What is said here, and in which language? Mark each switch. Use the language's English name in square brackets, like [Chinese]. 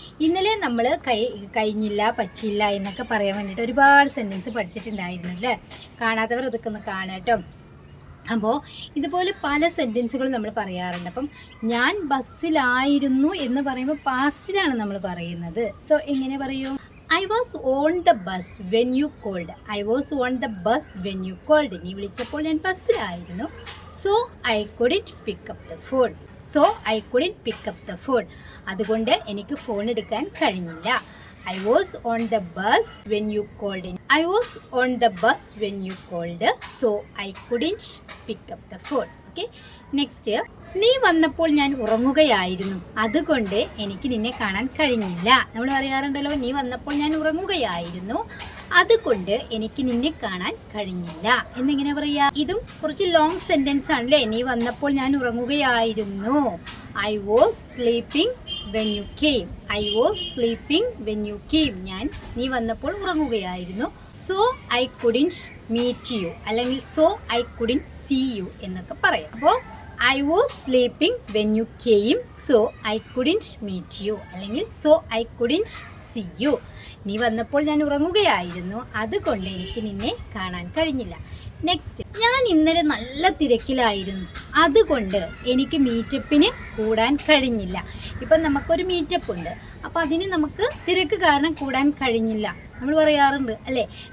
[Malayalam] ഇന്നലെ നമ്മൾ കഴിഞ്ഞില്ല, പറ്റില്ല എന്നൊക്കെ പറയാൻ വേണ്ടിയിട്ട് ഒരുപാട് സെൻറ്റൻസ് പഠിച്ചിട്ടുണ്ടായിരുന്നു അല്ലേ. കാണാത്തവർ ഇതൊക്കെ ഒന്ന് കാണാം കേട്ടോ. അപ്പോൾ ഇതുപോലെ പല സെൻറ്റൻസുകളും നമ്മൾ പറയാറുണ്ട്. അപ്പം ഞാൻ ബസ്സിലായിരുന്നു എന്ന് പറയുമ്പോൾ പാസ്റ്റിലാണ് നമ്മൾ പറയുന്നത്. സോ എങ്ങനെ പറയൂ? [English] I was on the bus when you called. I was on the bus when you called. [Malayalam] നീ വിളിച്ചപ്പോൾ ഞാൻ ബസ്സിലായിരുന്നു. [English] So I couldn't pick up the phone. So I couldn't pick up the phone. [Malayalam] അതുകൊണ്ട് എനിക്ക് phone എടുക്കാൻ കഴിഞ്ഞില്ല. [English] I was on the bus when you called. I was on the bus when you called. So I couldn't pick up the phone. Okay. Next. [Malayalam] നീ വന്നപ്പോൾ ഞാൻ ഉറങ്ങുകയായിരുന്നു, അതുകൊണ്ട് എനിക്ക് നിന്നെ കാണാൻ കഴിഞ്ഞില്ല. നമ്മൾ പറയാറുണ്ടല്ലോ, നീ വന്നപ്പോൾ ഞാൻ ഉറങ്ങുകയായിരുന്നു, അതുകൊണ്ട് എനിക്ക് നിന്നെ കാണാൻ കഴിഞ്ഞില്ല എന്നിങ്ങനെ പറയാ. ഇതും കുറച്ച് ലോങ് സെന്റൻസ് ആണല്ലേ. നീ വന്നപ്പോൾ ഞാൻ ഉറങ്ങുകയായിരുന്നു. [English] I was sleeping when you came. I was sleeping when you came. [Malayalam] നീ വന്നപ്പോൾ ഉറങ്ങുകയായിരുന്നു. [English] So I couldn't meet you, അല്ലെങ്കിൽ so I couldn't see you [Malayalam] എന്നൊക്കെ പറയാം. [English] അപ്പോൾ I was sleeping when you came, so I couldn't meet you, അല്ലെങ്കിൽ so I couldn't see you. [Malayalam] നീ വന്നപ്പോൾ ഞാൻ ഉറങ്ങുകയായിരുന്നു, അതുകൊണ്ട് എനിക്ക് നിന്നെ കാണാൻ കഴിഞ്ഞില്ല. നെക്സ്റ്റ്, ഞാൻ ഇന്നലെ നല്ല തിരക്കിലായിരുന്നു, അതുകൊണ്ട് എനിക്ക് മീറ്റപ്പിന് കൂടാൻ കഴിഞ്ഞില്ല. ഇപ്പം നമുക്കൊരു മീറ്റപ്പ് ഉണ്ട്, അപ്പോൾ അതിന് നമുക്ക് തിരക്ക് കാരണം കൂടാൻ കഴിഞ്ഞില്ല നമ്മൾ പറയാറുണ്ട് അല്ലേ.